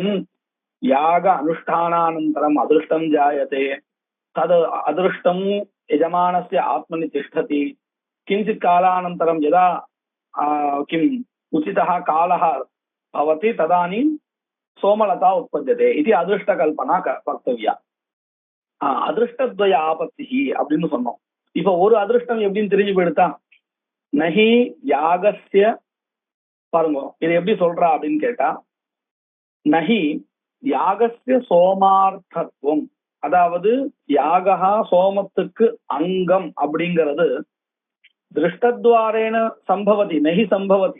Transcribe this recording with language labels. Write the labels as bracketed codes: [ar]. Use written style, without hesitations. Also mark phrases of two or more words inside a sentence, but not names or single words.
[sa] याग अनुष्ठानानन्तरम् अदृष्टं जायते, तद् अदृष्टं यजमानस्य आत्मनि तिष्ठति. किञ्चित् कालानन्तरं यदा किम् उचितः कालः भवति तदानीं सोमलता उत्पद्यते इति अदृष्टकल्पना वक्तव्या. अदृष्टद्वय आपत्तिः [ta] அப்படின்னு சொன்னோம். இப்ப ஒரு அதிர்ஷ்டம் எப்படின்னு தெரிஞ்சு போயிடுதா? [sa] नहि यागस्य, [ta] பாருங்க இது எப்படி சொல்றா அப்படின்னு கேட்டா, [sa] नहि यागस्य सोमार्थत्वम्, [ta] அதாவது யாகா சோமத்துக்கு அங்கம் அப்படிங்கிறது [sa] दृष्टद्वारेण सम्भवति नहि सम्भवति.